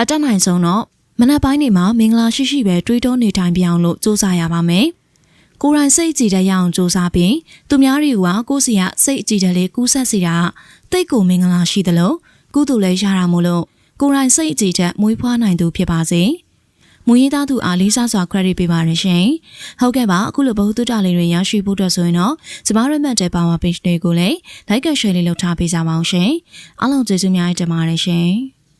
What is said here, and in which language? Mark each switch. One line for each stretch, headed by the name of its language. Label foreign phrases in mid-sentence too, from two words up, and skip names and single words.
Burmese: တတ်နိုင်ဆုံးတော့မနက်ပိုင်းတွေမှာမင်္ဂလာရှိရှိပဲတွေးတောနေထိုင်ပြအောင်လို့စူးစမ်းရပါမယ်ကိုယ်တိုင်စိတ်ကြည်တဲ့ရအောင်စူးစမ်းပြီးသူများတွေကကိုယ်စီကစိတ်ကြည်တဲ့လေးကူးဆက်စီတာတိတ်ကိုမင်္ဂလာရှိသလိုကုသိုလ်လည်းရတာမို့လို့ကိုယ်တိုင်စိတ်ကြည်တဲ့မွေးဖွားနိုင်သူဖြစ်ပါစေမွေးရသားသူအားလေးစားစွာ credit ပေးပါရရှင်ဟုတ်ကဲ့ပါအခုလိုဘ ഹു တုတလေးတွေရရှိဖို့အတွက်ဆိုရင်တော့ကျမတို့မှတ်တဲ့
English: power page
Burmese: တွေကိုလည်း
English: like and share
Burmese: လေးလုပ်ထားပေးကြပါအောင်ရှင်အားလုံးကျေးဇူးများတင်ပါတယ်ရှင်